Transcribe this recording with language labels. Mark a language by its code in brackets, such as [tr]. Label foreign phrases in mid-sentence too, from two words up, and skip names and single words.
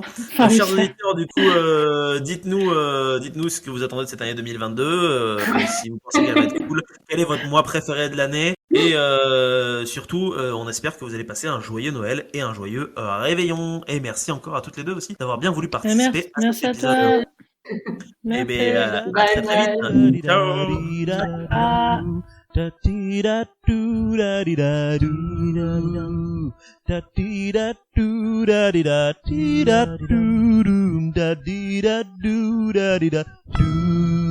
[fr] Chers auditeurs, du coup, dites-nous ce que vous attendez de cette année 2022, si vous pensez qu'elle va être cool, quel est votre mois préféré de l'année, et surtout, on espère que vous allez passer un joyeux Noël et un joyeux réveillon. Et merci encore à toutes les deux aussi d'avoir bien voulu participer à cet épisode. Toi. Et bien, à très très vite. Ciao. Da dee da do da dee da do da dee da do da dee da dee da do da dee da do da dee da do.